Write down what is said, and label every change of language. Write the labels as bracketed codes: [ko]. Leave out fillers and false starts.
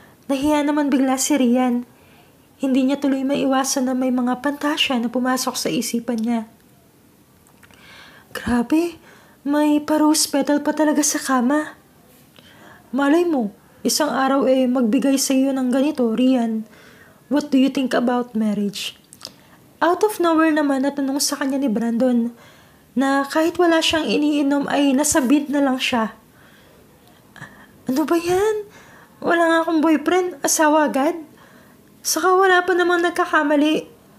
[tl] Nahiya naman bigla si Rian. Hindi niya tuloy maiwasan na may mga pantasya na pumasok sa isipan niya. Grabe, may pa-rose petal pa talaga sa kama. Malay mo, isang araw magbigay sa iyo ng ganito, Rian. [en] What do you think about marriage? Out of nowhere [tl] naman natanong sa kanya ni Brandon na kahit wala siyang iniinom ay nasabit na lang siya. Ano ba yan? Wala nga akong boyfriend, asawa agad. Saka wala pa namang nagkakamali.